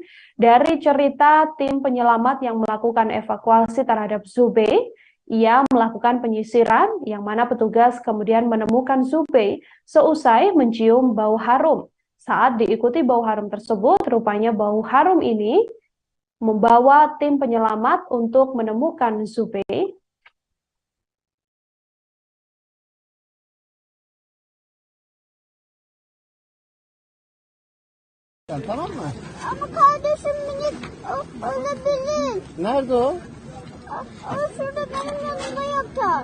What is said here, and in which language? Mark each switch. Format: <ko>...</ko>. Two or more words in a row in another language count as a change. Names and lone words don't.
<id>Dari cerita tim penyelamat yang melakukan evakuasi terhadap Zubey, ia melakukan penyisiran yang mana petugas kemudian menemukan Zubey seusai mencium bau harum. Saat diikuti bau harum tersebut, rupanya bau harum ini membawa tim penyelamat untuk menemukan Zubey.</id> <tr>Tamam mı? Ama kardeşim minik olabilir. Nerede o? O şurada benim yanımda yatar.</tr>